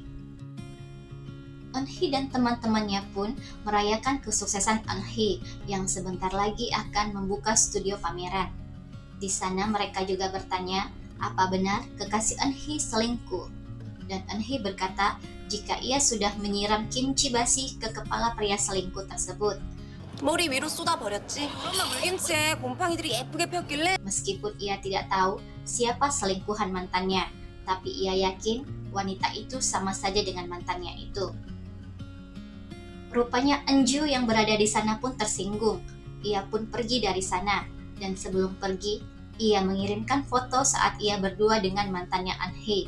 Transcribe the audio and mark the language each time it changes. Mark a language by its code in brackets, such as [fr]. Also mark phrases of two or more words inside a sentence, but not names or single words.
[id] Eun-hee dan teman-temannya pun merayakan kesuksesan Eun-hee yang sebentar lagi akan membuka studio pameran. Di sana mereka juga bertanya, apa benar kekasih Eun-hee selingkuh? Dan Eun-hee berkata jika ia sudah menyiram kimchi basi ke kepala pria selingkuh tersebut. [ko] 머리 위로 쏟아버렸지. 그러면 물김치에 곰팡이들이 예쁘게 폈길래 [id] Meskipun ia tidak tahu siapa selingkuhan mantannya, tapi ia yakin wanita itu sama saja dengan mantannya itu. Rupanya Enju yang berada di sana pun tersinggung. Ia pun pergi dari sana, dan sebelum pergi, ia mengirimkan foto saat ia berdua dengan mantannya Eunhee.